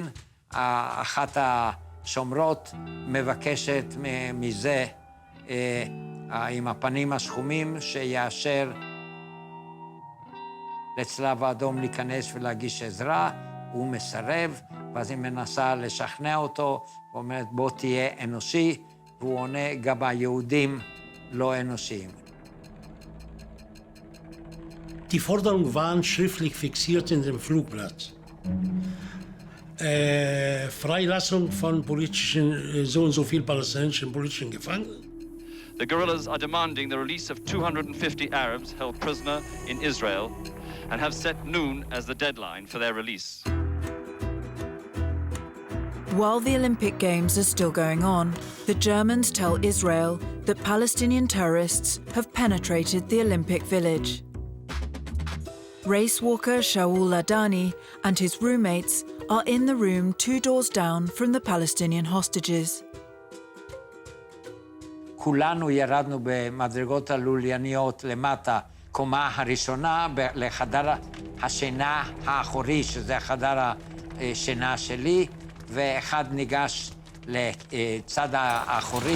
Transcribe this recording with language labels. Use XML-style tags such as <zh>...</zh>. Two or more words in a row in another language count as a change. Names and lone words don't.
<he>אחת השומרות מבקשת מזה, עם הפנים השחומים, שיאשר לצלב האדום להיכנס ולהגיש עזרה. הוא מסרב, ואז היא מנסה לשכנע אותו, ואומרת, בוא תהיה אנושי, והוא עונה, גם היהודים לא אנושיים.</he> <de>Die Forderungen waren schriftlich fixiert in dem Flugblatt. Freilassung von politischen, so und so viel palästinensischen politischen Gefangenen.</de> <en>The guerrillas are demanding the release of 250 Arabs held prisoner in Israel and have set noon as the deadline for their release. While the Olympic Games are still going on, the Germans tell Israel that Palestinian terrorists have penetrated the Olympic Village. Race walker Shaul Ladani and his roommates are in the room 2 doors down from the Palestinian hostages.</en> <he>כולנו ירדנו במדרגות הלולייניות למטה, קומה הראשונה לחדר השינה האחורי, שזה חדר השינה שלי, ואחד ניגש לצד האחורי.</he>